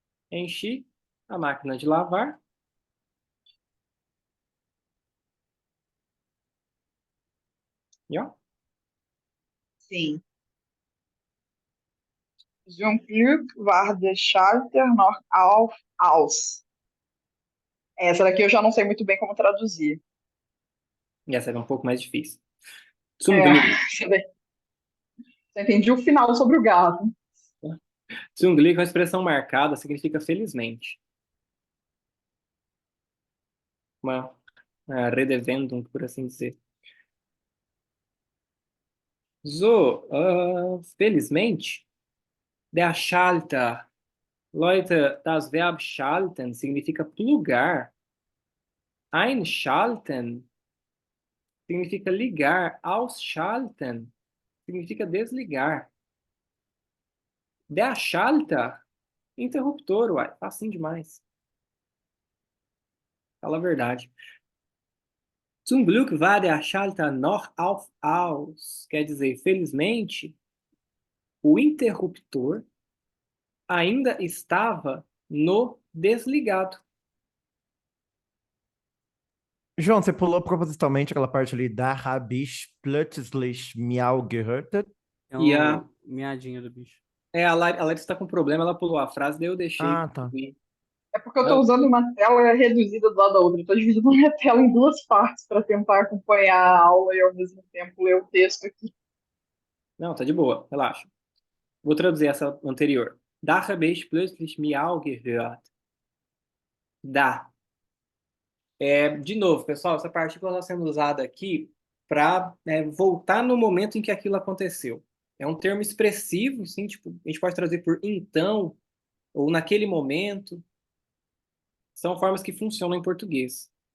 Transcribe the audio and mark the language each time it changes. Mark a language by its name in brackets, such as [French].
[Portuguese] Enchi a máquina de lavar. [German] Ja. [Portuguese] Sim. [German] Zum Glück war der Schalter noch aus. [Portuguese] Essa daqui eu já não sei muito bem como traduzir. E essa é um pouco mais difícil. [German] Zum Glück. [Portuguese] Só entendi o final sobre o gato. [German] Zum Glück, [Portuguese] a expressão marcada significa felizmente. Uma Redewendung, por assim dizer. [German] So, [Portuguese] felizmente, [German] der Schalter. Leute, das Verb schalten [Portuguese] significa plugar. Einschalten significa ligar. Ausschalten significa desligar. Der Schalter, interruptor, uai, facinho demais. Fala a verdade. [German] Zum Glück war der Schalter noch aus. [Portuguese] Quer dizer, felizmente, o interruptor ainda estava no desligado. João, você pulou propositalmente aquela parte ali, [German] da habe ich plötzlich miau gehört? [Portuguese] É E a miadinho do bicho. Larissa está com problema, ela pulou a frase, daí eu deixei. Ah, tá. É porque eu tô usando uma tela reduzida do lado da outra. Eu tô dividindo a minha tela em duas partes para tentar acompanhar a aula e ao mesmo tempo ler o texto aqui. Não, tá de boa, relaxa. Vou traduzir essa anterior. [German] Da habe ich plötzlich Miau gehört. Da. [Portuguese] De novo, pessoal, essa partícula está sendo usada aqui para voltar no momento em que aquilo aconteceu. É um termo expressivo, sim, tipo, a gente pode traduzir por então, ou naquele momento. São formas que funcionam em português.